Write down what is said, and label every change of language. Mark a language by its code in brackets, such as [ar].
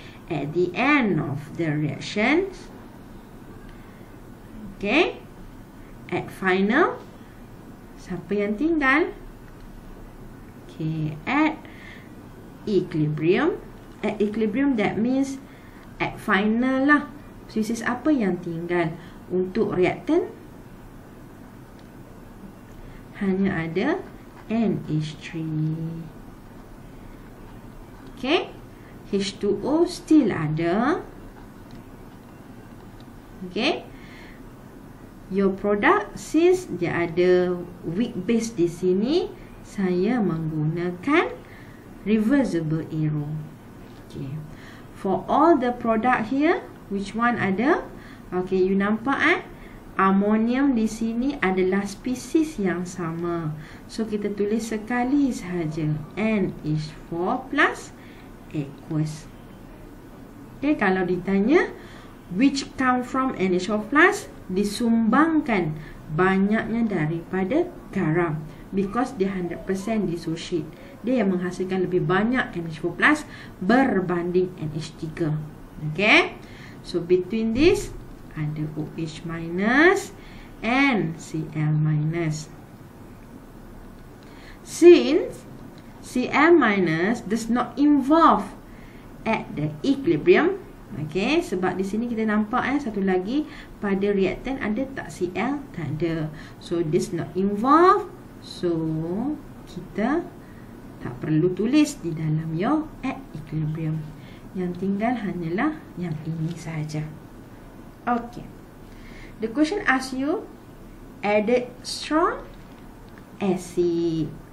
[en] At the end of the reactions, okay, at final, siapa yang tinggal? Okay, at equilibrium. At equilibrium, that means at final [ms] lah. Species apa yang tinggal? Untuk reaktan hanya ada NH3. Okay, H2O still ada. [en] Okay, your product, since [ms] dia ada [en] weak base [ms] di sini, saya menggunakan [en] reversible arrow. Okay, for all the product here, which one [ms] ada? [en] Okay, you [ms] nampak Amonium di sini adalah spesies yang sama. So kita tulis sekali sahaja. NH4 plus aqueous. Okay, kalau ditanya [en] which come from NH4 plus, [ms] disumbangkan banyaknya daripada garam, [en] because [ms] dia 100% dissociate. Dia yang menghasilkan lebih banyak NH4 plus berbanding NH3. [en] Okay, so between this [ms] ada [en] OH minus and Cl minus. Since Cl minus does not involve at the equilibrium, okay, [ms] sebab di sini kita nampak satu lagi pada reaktan ada tak Cl? Tak ada. [en] So this not involved. So [ms] kita tak perlu tulis di dalam [en] your at equilibrium. [ms] Yang tinggal hanyalah yang ini saja. [en] Okay. The question asks you added strong acid.